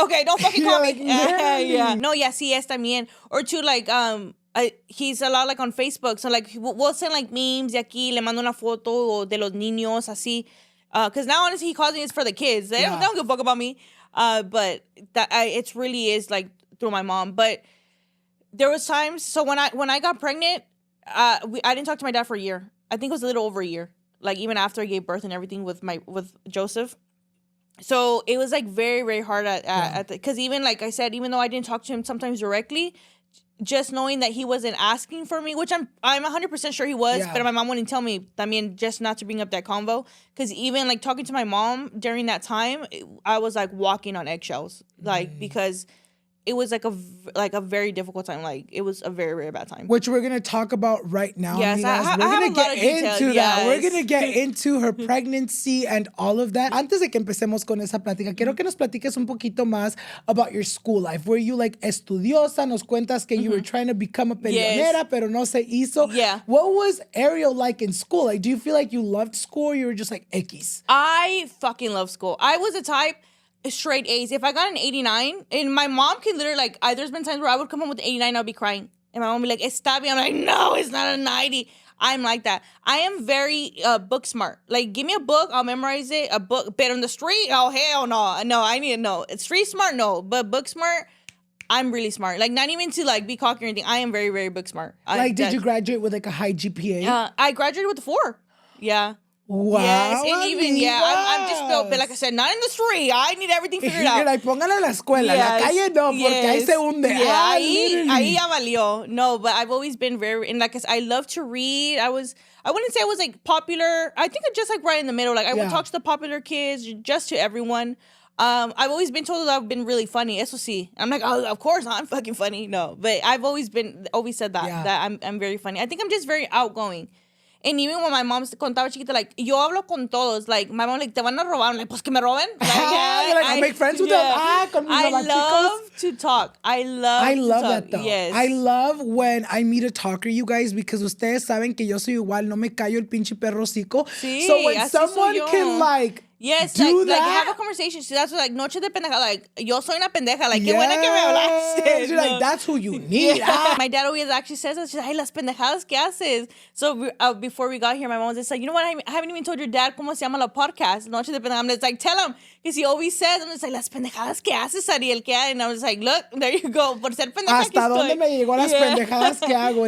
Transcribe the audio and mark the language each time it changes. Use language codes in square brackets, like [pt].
[en] Okay, don't fucking call me. Like, yeah. [es] No, sí es también. [en] Or two, like, he's a lot like on Facebook. So like, we'll send like [es] memes de aquí, le mando una foto de los niños, así. [en] Because now, honestly, he calls me, it's for the kids. They don't give a fuck about me. But it really is like through my mom. But there was times, so when I got pregnant, I didn't talk to my dad for a year. I think it was a little over a year. Like, even after I gave birth and everything with Joseph. So it was like very, very hard because even like I said, even though I didn't talk to him sometimes directly, just knowing that he wasn't asking for me, which I'm 100% sure he was, but my mom wouldn't tell me, I mean, just not to bring up that convo. Because even like talking to my mom during that time, I was like walking on eggshells, like, because it was like a very difficult time. Like, it was a very, very bad time. Which we're going to talk about right now. Yes, we're going to get into that. We're going to get into her pregnancy and all of that. [es] Antes de que empecemos con esa plática, quiero que nos platiques un poquito más [en] about your school life. Were you like estudiosa? [es] Nos cuentas que [en] you were trying to become a peleonera, [es] pero no se hizo. [en] Yeah. What was Ariel like in school? Like, do you feel like you loved school or you were just like X? I fucking love school. I was a type... straight A's. If I got an 89, and my mom can literally, like, there's been times where I would come home with an 89, I'll be crying. And my mom would be like, [es] está bien. [en] I'm like, no, it's not a 90. I'm like that. I am very book smart. Like, give me a book, I'll memorize it. A book, but on the street, oh, hell no. No, I need to know. Street smart, no. But book smart, I'm really smart. Like, not even to, like, be cocky or anything. I am very, very book smart. Like, did you graduate with, like, a high GPA? I graduated with a 4. Yeah. Wow. Yes, and even, I'm just built, but like I said, not in the street. I need everything figured out. [es] You're like, póngala en la escuela. La calle no, porque ahí se hunde. Yeah, ahí ya valió. [en] No, but I've always been very, and like I love to read. I wouldn't say I was like popular. I think I'm just like right in the middle. Like, I would talk to the popular kids, just to everyone. I've always been told that I've been really funny. [es] Eso sí. [en] I'm like, oh, of course I'm fucking funny. No, but I've always said that I'm very funny. I think I'm just very outgoing. And even when my mom [es] contaba chiquita, like, yo hablo con todos. Like, my mom, like, te van a robar. I'm like, pues que me roben. Like, [en] I make friends with them. I love to talk. I love that, though. Yes. I love when I meet a talker, you guys, because [es] ustedes saben que yo soy igual. No me callo el pinche perro hocico. Sí, [en] so when someone can, like, do that. Like, have a conversation. So that's like, [es] noche de pendeja. Like, yo soy una pendeja. Like, qué buena que me hablaste. [en] You're like, that's who you need. My dad always actually says that. She's like, [es] ay, las pendejadas que haces. [en] So before we got here, my mom was just like, you know what? I haven't even told your dad [es] cómo se llama la podcast. [en] Noche de pendeja. I'm just like, tell him. Because he always says, I'm just like, [es] las pendejadas que haces, [en] Ariel. And I was like, look, there you go. [es] Por ser pendeja Hasta dónde me llegó las pendejadas que hago.